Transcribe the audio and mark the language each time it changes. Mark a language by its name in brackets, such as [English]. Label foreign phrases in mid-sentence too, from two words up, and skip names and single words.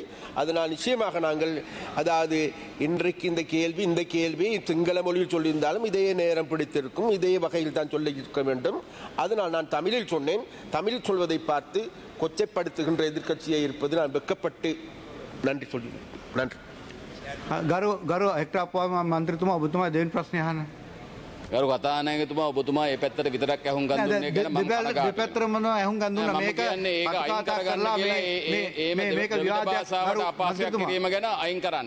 [Tamil] அதனால் நிச்சயமாக நாங்கள் அதாவது இன்றைக்கு இந்த கேள்வி சிங்கள மொழியில் சொல்லியிருந்தாலும் இதே நேரம் பிடித்திருக்கும், இதே வகையில் தான் சொல்லியிருக்க வேண்டும். அதனால் நான் தமிழில் சொன்னேன். தமிழில் சொல்வதை பார்த்து கொச்சைப்படுத்துகின்ற எதிர்க்கட்சியை இருப்பது நான் வெட்கப்பட்டு நன்றி சொல்கிறேன். நன்றி. [Sinhala] ගරු හෙක්ටර් අපුවම මන්ත්‍රීතුමා ඔබතුමා දෙවෙනි ප්‍රශ්නය අහන්න. ගරු කතානායකතුමා ඔබතුමා මේ පැත්තට විතරක් ඇහුම් ගන්න දුන්නේ කියලා මම කනගාටුයි. දෙපැත්තටම ඇහුම් ගන්න දුන්නා. මම මේක කියන්නේ ඒක අයින් කරගන්න කියලා මේක විවාදයක් භාෂාවට අපහාසයක් කිරීම ගැන අයින් කරන්න.